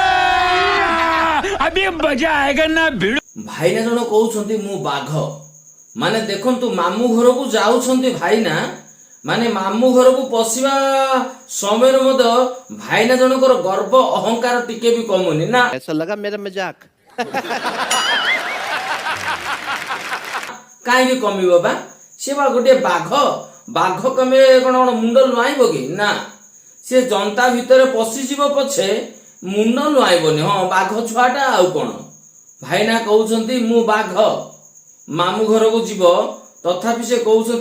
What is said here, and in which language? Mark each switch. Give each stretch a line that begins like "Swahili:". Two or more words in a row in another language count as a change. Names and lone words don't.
Odia: ଭାଇନା ଜଣ କହୁଛନ୍ତି ମୁଁ ବାଘ। ମାନେ ଦେଖନ୍ତୁ ମାମୁଁ ଘରକୁ ଯାଉଛନ୍ତି ଭାଇନା, ମାନେ ମାମୁଁ ଘରକୁ ପଶିବା ସମୟରେ ମଧ୍ୟ ଭାଇନା ଜଣଙ୍କର ଗର୍ବ ଅହଙ୍କାର ଟିକେ ବି କମୁନି ନା।
Hindi: ऐसा लगा मेरा मजाक।
Odia: କାହିଁକି କମିବ ବା? ସେ ବା ଗୋଟିଏ ବାଘ। ବାଘ କମିଲେ କଣ ମୁଣ୍ଡ ଲୁଆଇବ କି? ନା, ସେ ଜନ୍ତା ଭିତରେ ପଶିଯିବ ପଛେ ମୁଣ୍ଡ ଲୁଆଇବନି। ହଁ, ବାଘ ଛୁଆଟା ଆଉ କଣ। ଭାଇନା କହୁଛନ୍ତି ମୁଁ ବାଘ, ମାମୁଁ ଘରକୁ ଯିବ, ତଥାପି ସେ କହୁଛନ୍ତି।